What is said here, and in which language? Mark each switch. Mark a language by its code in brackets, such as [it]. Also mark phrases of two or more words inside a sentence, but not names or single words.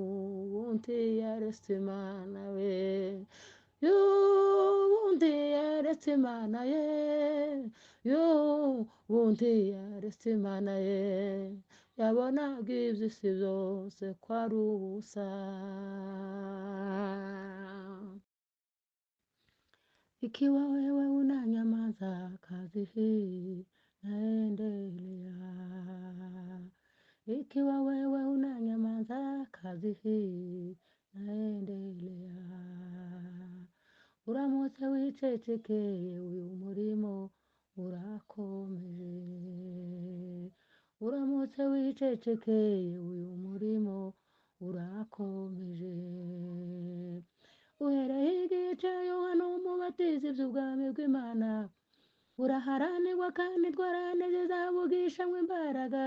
[rw] y'ubundi yaretse Imana we, y'ubundi yaretse yaretse imana ye, y'ubundi yaretse imana ye, yabonaga iby'isi byose ko ari ubusa. [sw] Ikiwa wewe unanyamaza, kazi hii naendelea. Ikiwa wewe unanyamaza, kazi hii naendelea. [rw] Uramutse wicecekeye, uyu murimo urakomeje. Uramutse wicecekeye, uyu murimo urakomeje. Uhereye igihe Yohana umubatiza iby'ubwami bw'Imana, uraharanirwa kandi indwara zizavugishamwe imbaraga.